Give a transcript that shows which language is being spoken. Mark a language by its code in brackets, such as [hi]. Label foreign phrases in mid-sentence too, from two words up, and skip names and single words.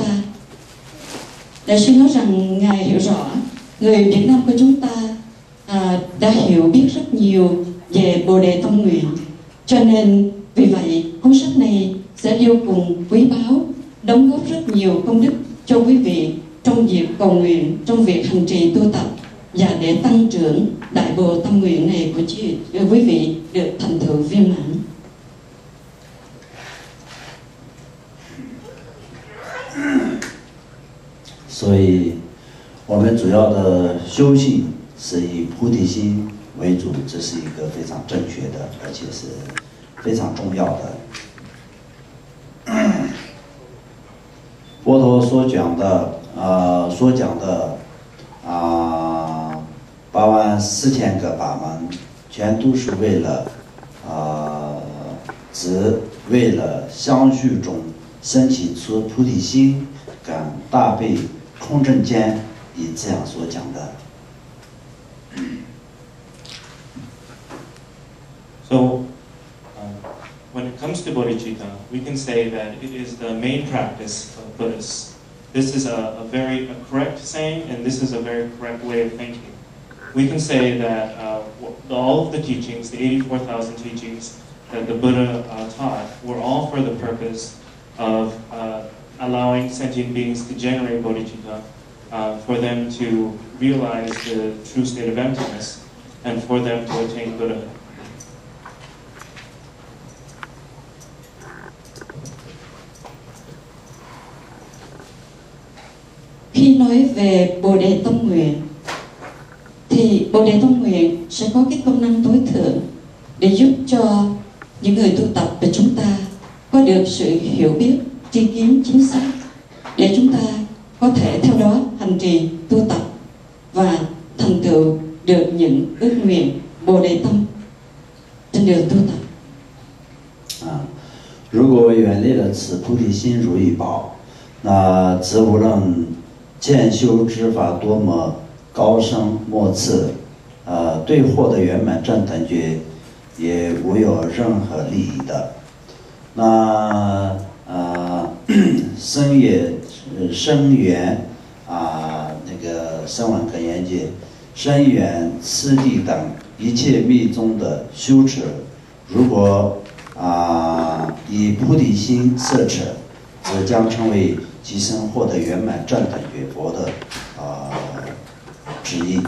[vi] Đại sư nói rằng Ngài hiểu rõ người Việt Nam của chúng ta đã hiểu biết rất nhiều về Bồ Đề Tâm nguyện, cho nên vì vậy cuốn sách này sẽ vô cùng quý báu, đóng góp rất nhiều công đức cho quý vị trong việc cầu nguyện, trong việc hành trì tu tập và để tăng trưởng đại Bồ Tâm nguyện này của quý vị được thành tựu viên mãn. [zh] 所以，我们主要的修行是以菩提心为主，这是一个非常正确的，而且是非常重要的。佛陀所讲的84000个法门，全都是为了为了相续中升起出菩提心跟大悲空正见，以这样所讲的。 [en] So, when it comes to bodhicitta, we can say that it is the main practice of Buddhists. This is a very correct saying, and this is a very correct way of thinking. We can say that all of the teachings, the 84,000 teachings that the Buddha taught, were all for the purpose of allowing sentient beings to generate bodhicitta, for them to realize the true state of emptiness, and for them to attain Buddhahood. [vi] Khi nói về Bồ Đề Tâm nguyện thì Bồ Đề Tâm nguyện sẽ có cái công năng tối thượng để giúp cho những người tu tập của chúng ta có được sự hiểu biết, tri kiến chính xác, để chúng ta có thể theo đó hành trì tu tập và thành tựu được những ước nguyện Bồ Đề Tâm trên đường tu tập. [zh] 如果远离了此菩提心如意宝，那则无论见修之法多么高深莫测，对获得圆满正等觉也无有任何利益的。那深远那个声闻可言界、深远、次第等一切密宗的修持，如果以菩提心摄持，则将成为即生获得圆满正等觉佛的旨意。